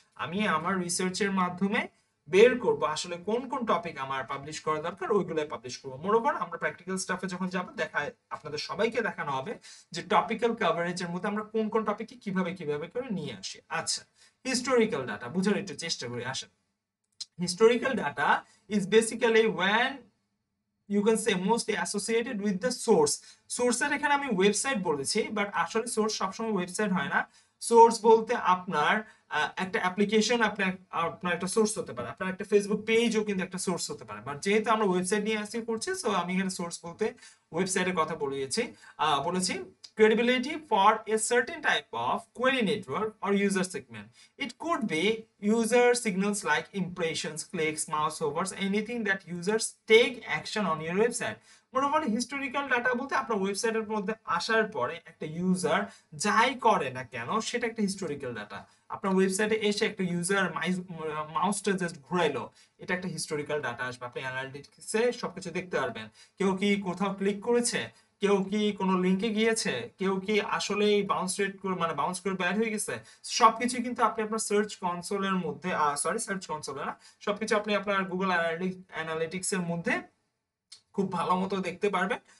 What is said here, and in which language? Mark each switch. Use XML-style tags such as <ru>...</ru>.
<bn>আমি আমার রিসার্চের মাধ্যমে বের করব আসলে কোন কোন টপিক আমার পাবলিশ করা দরকার, ওইগুলাই পাবলিশ করবো। মোরওভার আমরা প্র্যাকটিক্যাল স্টাফে যখন যাব দেখায় আপনাদের সবাইকে দেখানো হবে যে টপিক্যাল কভারেজের মধ্যে আমরা কোন কোন টপিককে কিভাবে কিভাবে করে নিয়ে আসি। আচ্ছা, হিস্টোরিক্যাল ডাটা বুঝার একটু চেষ্টা করি আসেন।</bn> <en>Historical data is basically when you can say mostly associated with the source.</en> <bn>সোর্সের এখানে আমি ওয়েবসাইট বলেছি, বাট আসলে সোর্স সবসময় ওয়েবসাইট হয় না। সোর্স বলতে আপনার একটা অ্যাপ্লিকেশন আপনার আপনার একটা সোর্স হতে পারে, আপনার একটা ফেসবুক পেজও কিন্তু একটা সোর্স হতে পারে, বাট যেহেতু আমরা ওয়েবসাইট নিয়ে আসি করছি, সো আমি এখানে সোর্স বলতে ওয়েবসাইটের কথা বলেছি</bn> <en>credibility for a certain type of query network or user segment. It could be user signals like impressions, clicks, mouse overs, anything that users take action on your website.</en> <bn>মোটামুটি historical data বলতে আপনার ওয়েবসাইটের মধ্যে আসার পরে একটা user যাই করে না কেন সেটা একটা হিস্টোরিক্যাল ডাটা। আপনার ওয়েবসাইটে এসে একটা ইউজার মাউসটা জাস্ট ঘুরাইলো, এটা একটা হিস্টোরিক্যাল ডাটা আসবে, আপনি অ্যানালিটিক্সে সবকিছু দেখতে পারবেন। কেউ কি কোথাও ক্লিক করেছে, কেউ কি কোনো লিংকে গিয়েছে, কেউ কি আসলে বাউন্স রেট করে মানে বাউন্স করে বের হয়ে গেছে, সবকিছু কিন্তু আপনি আপনার সার্চ কনসোলের মধ্যে সার্চ কনসোলে না, সবকিছু আপনি আপনার গুগল অ্যানালিটিক্স এর মধ্যে খুব ভালো মতো দেখতে পারবেন।</bn>